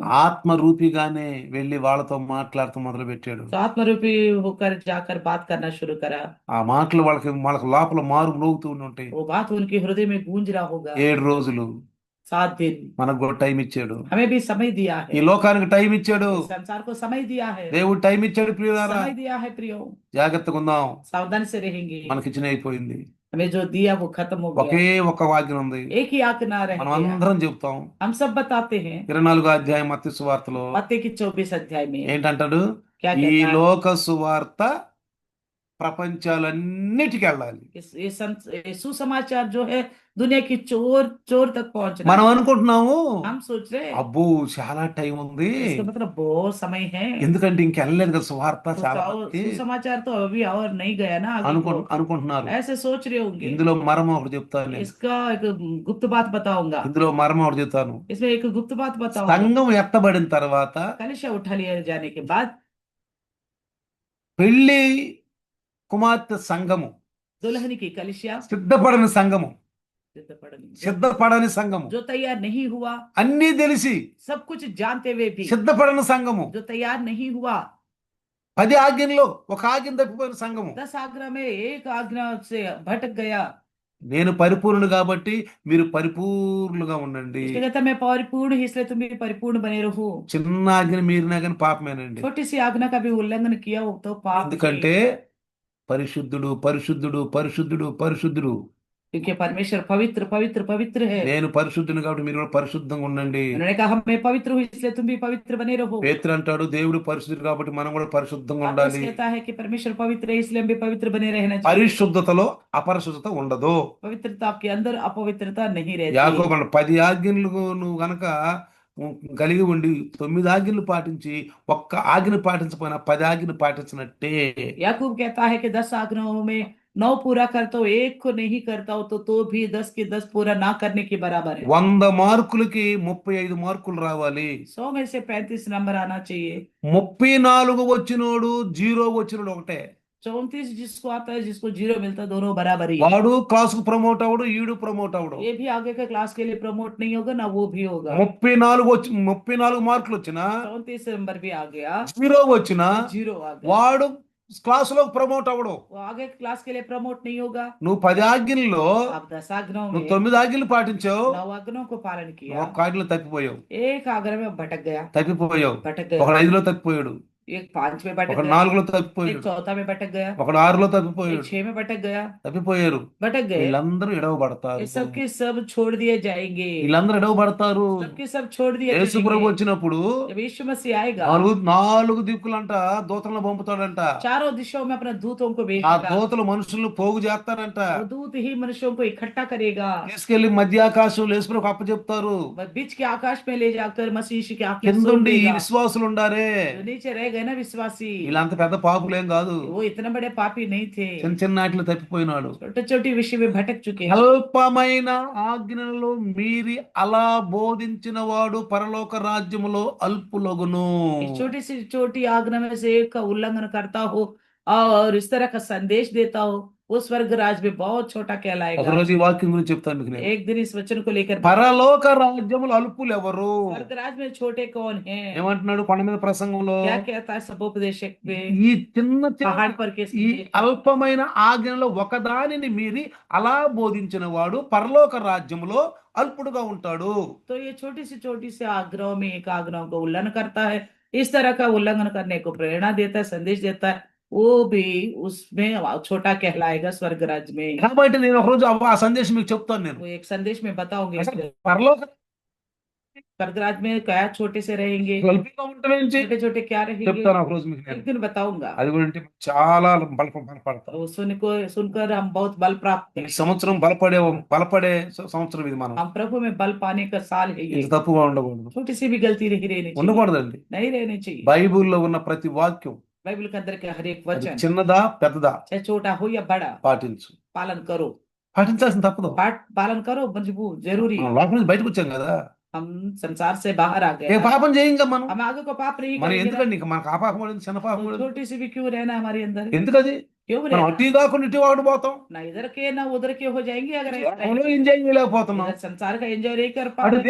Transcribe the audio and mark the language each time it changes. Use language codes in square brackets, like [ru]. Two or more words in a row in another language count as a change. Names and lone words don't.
[te] ఆత్మ రూపిగానే వెళ్ళి వాళ్ళతో మాట్లాడుతూ మొదలు పెట్టాడు. [hi] तो आत्मरूपी होकर जाकर बात करना शुरू करा, [te] ఆ మాటలు వాళ్ళకి లోపల మారు మ్రోగుతూ ఉంటాయి. [hi] वो बात उनके हृदय में गूंज रहा होगा। [te] 7 రోజులు [hi] 7 दिन [te] మనకు కూడా టైం ఇచ్చాడు, [hi] हमें भी समय दिया [te] ఈ [hi] है, [te] లోకానికి టైం ఇచ్చాడు, [hi] संसार को समय दिया है, [te] దేవుడు టైం ఇచ్చాడు. ప్రియులారా [hi] समय दिया है प्रियो, [te] జాగ్రత్తగా ఉందాం. [hi] सावधान से रहेंगे। [te] మనకిచ్చిన అయిపోయింది, [hi] हमें जो दिया वो खत्म हो [te] ఒకే [hi] गया, [te] ఒక్క వాక్యం ఉంది, [hi] एक ही आज्ञा रह [te] మనం [hi] गया। [te] అందరం చెప్తాం. [hi] हम सब बताते हैं [te] 24వ అధ్యాయం మత్తయి సువార్తలో [hi] मत्ती की 24 अध्याय में [te] ఏంటంటాడు, [hi] क्या [te] ఈ [hi] कहता है, [te] లోక సువార్త ప్రపంచాలన్నిటికి వెళ్ళాలి. [hi] ये सुसमाचार जो है दुनिया की चोर चोर तक पहुंचना [te] మనం [hi] है। [te] అనుకుంటున్నాము [hi] हम सोच रहे हैं [te] అబ్బో చాలా టైం ఉంది, [hi] इसका मतलब बहुत समय है, [te] ఎందుకంటే ఇంకెళ్ళలేదు కదా సువార్త [hi] तो [te] చాలా [hi] और [te] మందికి [hi] सुसमाचार तो अभी और नहीं गया ना आगे को, [te] అనుకుంటున్నారు. [hi] ऐसे सोच रहे होंगे। [te] ఇందులో మర్మం ఒకటి చెప్తాను నేను, [hi] इसका एक गुप्त बात बताऊंगा, [te] ఇందులో మర్మం ఒకటి చెప్తాను. [hi] इसमें एक गुप्त बात बताऊंगा। [te] సంఘం ఎత్తబడిన తర్వాత [hi] कलशा उठा लिया जाने के बाद [te] పెళ్లి కుమార్తె సంఘము, [hi] दुल्हन की कलिशा [te] సిద్ధపడిన సంఘము, [hi] सिद्धपड़नी [te] సిద్ధపడని సంఘము, [hi] जो तैयार नहीं हुआ, [te] అన్నీ తెలిసి [hi] सब कुछ जानते हुए भी [te] సిద్ధపడని సంఘము, [hi] जो तैयार नहीं हुआ, [te] 10 ఆజ్ఞల్లో ఒక ఆజ్ఞ తప్పిపోయిన సంఘము. [hi] 10 आज्ञा में एक आज्ञा से भटक गया। [te] నేను పరిపూర్ణుడు కాబట్టి మీరు పరిపూర్ణులుగా ఉండండి. [hi] इसलिए कहता मैं परिपूर्ण ही, इसलिए तुम भी परिपूर्ण बने रहो। [te] చిన్న ఆజ్ఞని మీరినా కానీ పాపమేనండి. [hi] छोटी सी आज्ञा का भी उल्लंघन किया हो तो पाप है। [te] ఎందుకంటే పరిశుద్ధుడు పరిశుద్ధుడు పరిశుద్ధుడు పరిశుద్ధుడు. [hi] क्योंकि परमेश्वर पवित्र पवित्र पवित्र है। [te] నేను పరిశుద్ధుని కాబట్టి మీరు కూడా పరిశుద్ధంగా ఉండండి. [hi] उन्होंने कहा मैं पवित्र हूँ, इसलिए तुम भी पवित्र बने रहो। [te] పేతురు అంటాడు దేవుడు పరిశుద్ధుడు కాబట్టి మనం కూడా పరిశుద్ధంగా [hi] पौलुस [te] ఉండాలి. [hi] कहता है कि परमेश्वर पवित्र है, इसलिए हम भी पवित्र बने रहना चाहिए। [te] పరిశుద్ధతలో అపరిశుద్ధత ఉండదు. [hi] पवित्रता के अंदर अपवित्रता नहीं रहती। [te] యాకోబు అన్నాడు 10 ఆజ్ఞలు నువ్వు గనక కలిగి ఉండి 9 ఆజ్ఞలు పాటించి ఒక్క ఆజ్ఞ పాటించకపోయినా 10 ఆజ్ఞలు పాటించినట్టే. [hi] याकूब कहता है कि 10 आज्ञाओं में 9 पूरा करता हो, एक को नहीं करता हो तो भी 10 के 10 पूरा ना करने के बराबर है। [te] 100 మార్కులకి 35 మార్కులు రావాలి. [hi] 100 में से 35 नंबर आना चाहिए। [te] 34 వచ్చినోడు 0 వచ్చినోడు ఒకటే. [hi] 34 जिसको आता है, जिसको 0 मिलता है, दोनों बराबर ही है। [te] వాడు క్లాసుకు ప్రమోట్ అవడు, ఈడు ప్రమోట్ అవడు. [hi] ये भी आगे के क्लास के लिए प्रमोट नहीं होगा, ना वो भी होगा। [te] 34 మార్కులు వచ్చినా [hi] 34 नंबर भी आ गया, [te] 0 వచ్చినా [hi] 0 आ गया, [te] వాడు క్లాసులో ప్రమోట్ అవడు. [hi] वो आगे के क्लास के लिए प्रमोट नहीं होगा। [te] నువ్వు 10 ఆజ్ఞల్లో [hi] आप 10 आज्ञाओं [te] నువ్వు [hi] में [te] 9 ఆజ్ఞలు పాటించావు, [hi] 9 आज्ञाओं को पालन किया, [te] ఒక్క ఆజ్ఞలో తప్పిపోయావు. [hi] एक आज्ञा में भटक गया, భటక్ गया, [te] ఒకడు 5లో తప్పిపోయాడు, [hi] एक 5 में भटक [te] ఒకడు [hi] गया, [te] 4లో [hi] एक [te] తప్పిపోయాడు, [hi] 4 में भटक गया, [te] ఒకడు 6లో [hi] एक [te] తప్పిపోయాడు. [hi] 6 में भटक गया, [te] తప్పిపోయారు. [hi] भटक गए। [te] వీళ్ళందరూ ఎడవబడతారు. [hi] ये सबके सब छोड़ दिए जाएंगे, [te] వీళ్ళందరూ ఎడవబడతారు. [hi] सबके सब छोड़ दिए [te] యేసు ప్రభు [hi] जाएंगे। [te] వచ్చినప్పుడు [hi] जब यीशु मसीह आएगा, [te] నాలుగు దిక్కులంట దూతలను పంపుతాడంట. [hi] चारों दिशाओं में अपने दूतों को [te] ఆ [hi] भेजेगा, [te] దూతలు మనుషులను పోగు చేస్తారంట. [hi] वो दूत ही मनुष्यों को इकट्ठा करेगा, [te] తీసుకెళ్లి మధ్యాకాశం యేసు ప్రభు అప్పచెప్తారు. [hi] बीच के आकाश में ले जाकर मसीह यीशु के आंखें सौंप [te] కిందుండి ఈ [hi] देगा। [te] విశ్వాసులు ఉండారే. [hi] जो नीचे रह गए ना विश्वासी, [te] వీళ్ళంత పెద్ద పాపులేం కాదు, [hi] वो ఇతने बड़े पापी नहीं थे, [te] చిన్న చిన్న వాటిలో తప్పిపోయినాడు. [hi] छोटे छोटे विषय में भटक चुके हैं। [te] అల్పమైన ఆజ్ఞలలో మీరి అలా బోధించిన వాడు పరలోక రాజ్యములో అల్పులగును. [hi] इस छोटी सी छोटी आज्ञा में से एक का उल्लंघन करता हो और इस तरह का संदेश देता हो, वो स्वर्ग राज में बहुत छोटा कहलाएगा। [te] ఒకరోజు ఈ వాక్యం గురించి చెప్తాను మీకు నేను. [hi] एक दिन इस वचन को लेकर [te] పరలోక రాజ్యములు అల్పులు ఎవరు? [hi] स्वर्ग राज में छोटे कौन हैं? [te] ఏమంటున్నాడు కొండ మీద ప్రసంగంలో? [hi] क्या कहता है सपोपदेशक में? [te] ఈ చిన్న [hi] पहाड़ पर के [te] ఈ [hi] संदेश, [te] అల్పమైన ఆజ్ఞలో ఒకదానిని మీరి అలా బోధించిన వాడు పరలోక రాజ్యములో అల్పుడుగా ఉంటాడు. [hi] तो ये छोटी सी आग्रहों में एक आग्रहों को उल्लंघन करता है, इस तरह का उल्लंघन करने को प्रेरणा देता है, संदेश देता है, वो भी उसमें छोटा कहलाएगा स्वर्ग राज्य में। [te] కాబట్టి నేను ఒకరోజు ఆ సందేశం మీకు చెప్తాను. నేను [hi] वो एक संदेश में बताऊंगे [te] అసలు పరలోక [hi] स्वर्ग राज्य में क्या छोटे से रहेंगे, [te] అల్పుగా ఉంటామేంటి [hi] छोटे छोटे क्या रहेंगे, [te] చెప్తాను ఒకరోజు మీకు నేను. [hi] एक दिन बताऊंगा। [te] అది గురించి చాలా బలపడతాం. [hi] वो सुनकर हम बहुत बल प्राप्त [te] ఈ [hi] करें। [te] సంవత్సరం బలపడే సంవత్సరం ఇది. మనం [hi] हम प्रभु में बल पाने का साल है ये। [te] ఇది తప్పుగా ఉండకూడదు, [hi] छोटी सी भी गलती नहीं रहनी चाहिए, [te] ఉండకూడదండి. [hi] नहीं रहनी चाहिए। [te] బైబిల్లో ఉన్న ప్రతి వాక్యం [hi] बाइबल के अंदर के हर एक [te] అది [hi] वचन, [te] చిన్నదా పెద్దదా [hi] चाहे छोटा हो या बड़ा, [te] పాటించు. [hi] पालन करो, [te] పాటించాల్సిన తప్పదు. [hi] पालन करो, मजबूर जरूरी है। [te] మనం లోపల నుంచి బయటకు వచ్చాం కదా, [hi] हम संसार से बाहर आ [te] ఏ [hi] गए, [te] పాపం చేయంగా మనం. [hi] हम आगे को पाप नहीं [te] మనం [hi] करेंगे ना। [te] ఎందుకండి ఇంకా మనకు ఆ పాపం అనేది చిన్న పాపం [hi] तो [te] అనేది. [hi] छोटी सी भी क्यों रहना हमारे अंदर, [te] ఎందుకది? [hi] क्यों [te] మనం [hi] रहना? [te] అటు కాకుండా ఇటు ఆడిపోతాం. [hi] ना इधर के ना उधर के हो जाएंगे अगर ऐसा [te] లోకంలో [hi] रहेंगे। [te] ఎంజాయ్ చేయలేకపోతున్నాం, [hi] इधर संसार का एंजॉय नहीं कर पा [te] అటు [hi] रहे,